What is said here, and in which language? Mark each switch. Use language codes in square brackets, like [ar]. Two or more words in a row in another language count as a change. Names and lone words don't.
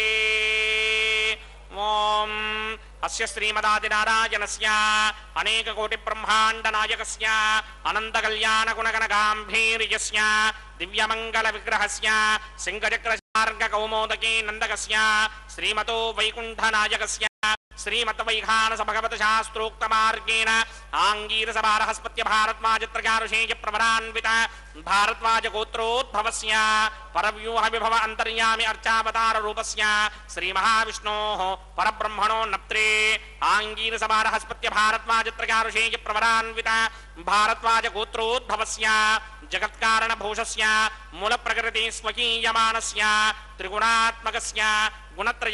[sa] ఓం అస్య శ్రీమదాదినారాయణస్య అనేక కోటి బ్రహ్మాండ నాయకస్య అనంత కళ్యాణ గుణగణ గాంభీర్యస్య దివ్యమంగళ విగ్రహస్య సింగచక్ర మార్గ కౌమోదకే నందకస్య శ్రీమతో వైకుంఠ నాయకస్య श्रीमद्वैखानस भगवत शास्त्रोक्त मार्गेण आंगीरस बारहस्पत्य भारद्वाजत्रगारुषेय प्रवरान्वित भारद्वाज गोत्रोद्भवस्य परव्यूह विभव अंतर्यामि अर्चावतार रूपस्य श्री महाविष्णोः परब्रह्मणो नप्त्रे आंगीरस बारहस्पत्य भारद्वाजत्रगारुषेय प्रवरान्वित भारद्वाज गोत्रोद्भवस्य जगत्कारण भूषस्य मूल प्रकृति स्वकीयमानस्य त्रिगुणात्मकस्य गुणत्रय